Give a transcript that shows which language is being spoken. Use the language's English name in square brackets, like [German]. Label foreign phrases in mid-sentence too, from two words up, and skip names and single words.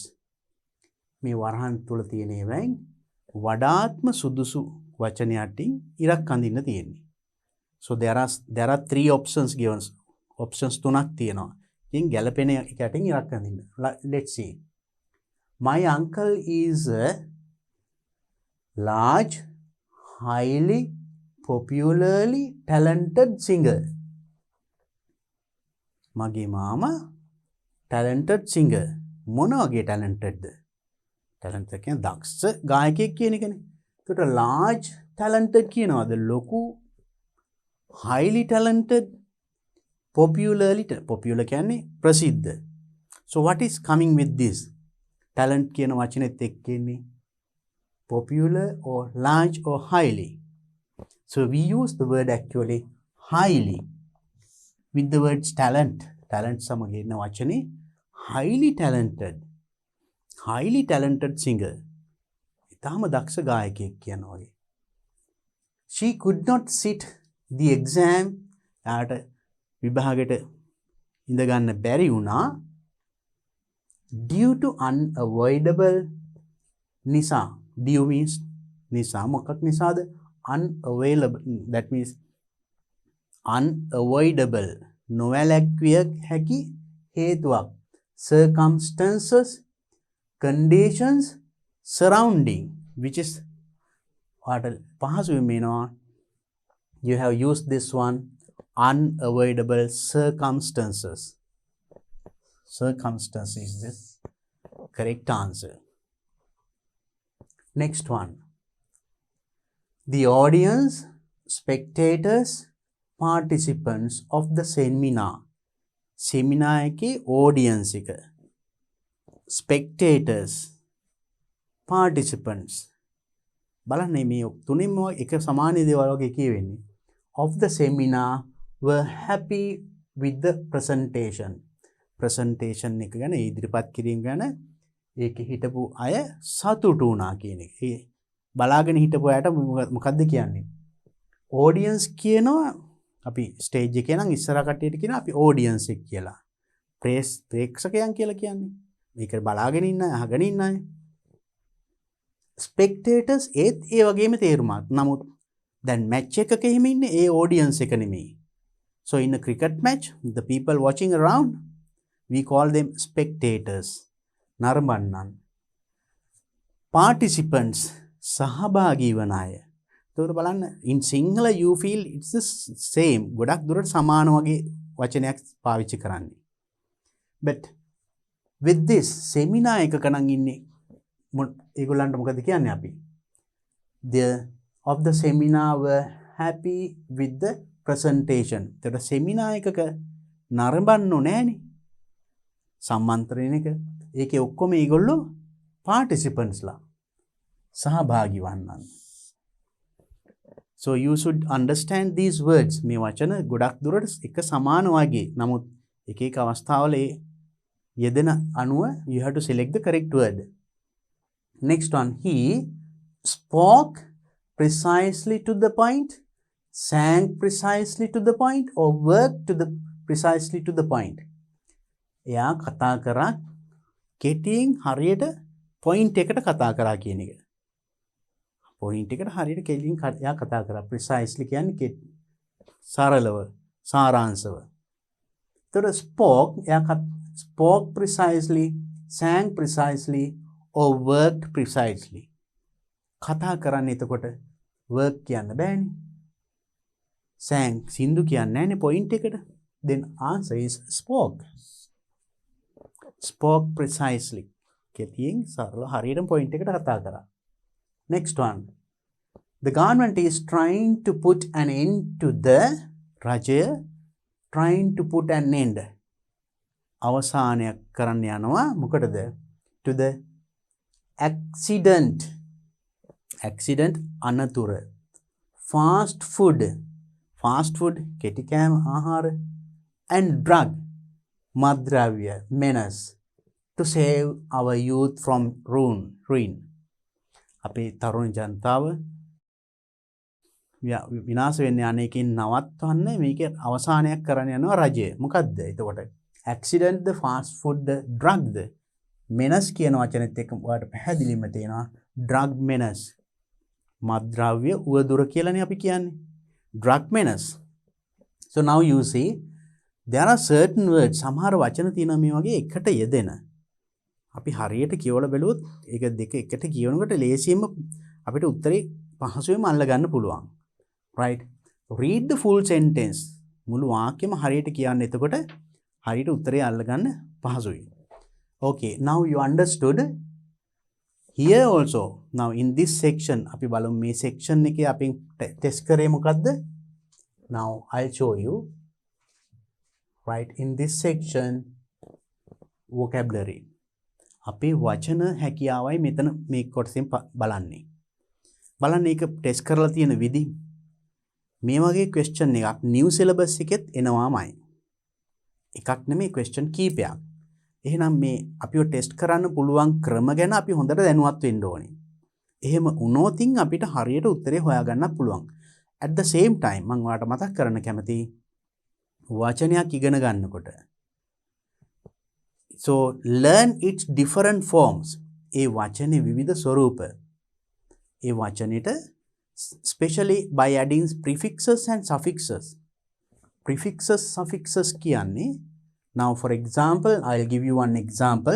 [Sinhala] මේ වරහන් තුල තියෙන ඒවායින් වඩාත්ම සුදුසු වචනයටින් ඉරක් අඳින්න තියෙන්නේ. [English] So there are 3 options given. [Sinhala] Options 3ක් තියෙනවා. ඉතින් ගැළපෙන එකටින් ඉරක් අඳින්න. [English] Let's see. My uncle is a large, highly popularly talented singer. [Sinhala] මගේ මාමා [English] talented singer. [Sinhala] මොන වගේ talented ද? talented කියන්නේ දක්ෂ ගායකයෙක් කියන එකනේ. ඒකට large talented කියනවාද? ලොකු highly talented popularly popular කියන්නේ ප්‍රසිද්ධ. [English] So what is coming with this? Talent [Sinhala] කියන වචනේත් එක්ක එන්නේ [English] popular or large or highly. So we use the word actually highly with the words talent. [Sinhala] Talent සමග එන වචනේ [English] highly talented. Highly talented singer. [Sinhala] ඉතාම දක්ෂ ගායකයෙක් කියනවා වගේ. [English] She could not sit the exam. [Sinhala] යාට විභාගෙට ඉඳ ගන්න බැරි වුණා [English] due to unavoidable [Sinhala] නිසා. [English] Due means [Sinhala] නිසා. මොකක් නිසාද? [English] Unavailable. That means unavoidable. [Sinhala] නොවැළැක්විය හැකි හේතුවක්. [English] Circumstances, conditions, surrounding, which is what [Sinhala] පහසුවෙන් මේනවා. [English] You have used this one, unavoidable circumstances. Circumstance is the correct answer. Next one. The audience, spectators, participants of the seminar. [Sinhala] Seminar එකේ audience එක. [English] Spectators, participants. [Sinhala] බලන්න මේ තුනෙන්ම එක සමාන දේවල් වගේ කියවෙන්නේ. [English] Of the seminar were happy with the presentation. [Sinhala] Presentation එක ගැන ඉදිරිපත් කිරීම ගැන ඒකේ හිටපු අය සතුටු වුණා කියන එක. ඒ බලාගෙන හිටපු අයට මොකද්ද කියන්නේ? audience කියනවා අපි ස්ටේජ් එකේ නම් ඉස්සරහ කට්ටියට කියන අපි audience එක කියලා. ප්‍රේක්ෂකයන් කියලා කියන්නේ. මේක බලාගෙන ඉන්න අය, අහගෙන ඉන්න අය. spectators ඒත් ඒ වගේම තේරුමක්. නමුත් දැන් match එකක එහෙම ඉන්නේ ඒ audience එක නෙමෙයි. [English] So in a cricket match, the people watching around, we call them spectators. [Sinhala] නරඹන්නන්. Participants සහභාගී වන අය. එතකොට බලන්න [English] in Sinhala you feel it's the same. [Sinhala] ගොඩක් දුරට සමාන වගේ වචනයක් පාවිච්චි කරන්නේ. [English] But with this [Sinhala] seminar එකක නම් ඉන්නේ ඒගොල්ලන්ට මොකද කියන්නේ අපි? [English] The of the seminar were happy with the presentation. [Sinhala] එතකොට seminar එකක නරඹන්නෝ නෑනේ. සම්මන්ත්‍රණයක ඒකේ ඔක්කොම ඒගොල්ලෝ participants ලා සහභාගී වන්නන්. [English] So you should understand these words. [Sinhala] මේ වචන ගොඩක් දුරට එක සමාන වගේ. නමුත් එක එක අවස්ථාවල යෙදෙන අනුව [English] you have to select the correct word. Next one, he spoke precisely to the point, sang precisely to the point, or worked to the precisely to the point. [Sinhala] එයා කතා කරා කෙටියෙන් හරියට point එකට කතා කරා කියන එක. point එකට හරියට කෙටියෙන් එයා කතා කරා. precisely කියන්නේ සරලව, සාරාංශව. [English] එතකොට spoke precisely, sang precisely, or worked precisely. [Sinhala] කතා කරන්නේ එතකොට work කියන්න බෑනේ. sang සින්දු කියන්නේ නැහැනේ point එකට. [English] Then answer is spoke. Spoke precisely. [Sinhala] කෙටියෙන් සරල හරියට point එකට කතා කරා. [English] Next one. The government is trying to put an end to the රජය trying to put an end. [Sinhala] අවසානයක් කරන්න යනවා මොකටද? [English] To the accident. Accident අනතුර. Fast food. Fast food [Sinhala] කෙටි කෑම ආහාර. [English] And drug. [Sinhala] මත්ද්‍රව්‍ය menace. [English] To save our youth from ruin. [Sinhala] අපේ තරුණ ජනතාව විනාශ වෙන්න යන එකෙන් නවත්වන්න මේක අවසානයක් කරන්න යනවා රජය. මොකද්ද? එතකොට accident ද [English] fast food [Sinhala] ද drug ද menace කියන වචනේත් එක්ක ඔයාලට පැහැදිලිවම තේනවා [English] drug menace. [Sinhala] මත්ද්‍රව්‍ය උවදුර කියලානේ අපි කියන්නේ. [English] drug menace. So now you see there are certain words [Sinhala] සමහර වචන තියෙනවා මේ වගේ එකට යෙදෙන. අපි හරියට කියවලා බැලුවොත් ඒක දෙක එකට කියවනකොට ලේසියෙන්ම අපිට උත්තරේ පහසුවෙන්ම අල්ල ගන්න පුළුවන්. [English] right? Read the full sentence. [Sinhala] මුළු වාක්‍යම හරියට කියන්න. එතකොට හරියට උත්තරේ අල්ලගන්න පහසුයි. [English] Okay, now you understood. Here also, now in this section, [Sinhala] අපි බලමු මේ section එකේ අපි test කරේ මොකද්ද? [English] Now I'll show you. Right, in this section, vocabulary. [Sinhala] අපේ වචන හැකියාවයි මෙතන මේ කොටසෙන් බලන්නේ. බලන්න ඒක ටෙස්ට් කරලා තියෙන විදි. මේ වගේ question එකක් [English] new syllabus [Sinhala] එකෙත් එනවාමයි. එකක් නෙමෙයි question කීපයක්. එහෙනම් මේ අපිව ටෙස්ට් කරන්න පුළුවන් ක්‍රම ගැන අපි හොඳට දැනුවත් වෙන්න ඕනේ. එහෙම වුණොත් අපිට හරියට උත්තරේ හොයාගන්න පුළුවන්. [English] At the same time [Sinhala] මම ඔයාලට මතක් කරන්න කැමතියි වචනයක් ඉගෙන ගන්නකොට [English] so learn its different forms. [Sinhala] ඒ වචනේ විවිධ ස්වරූප. ඒ වචනෙට [English] especially by adding prefixes and suffixes. Prefixes, suffixes කියන්නේ now for example I'll give you one example.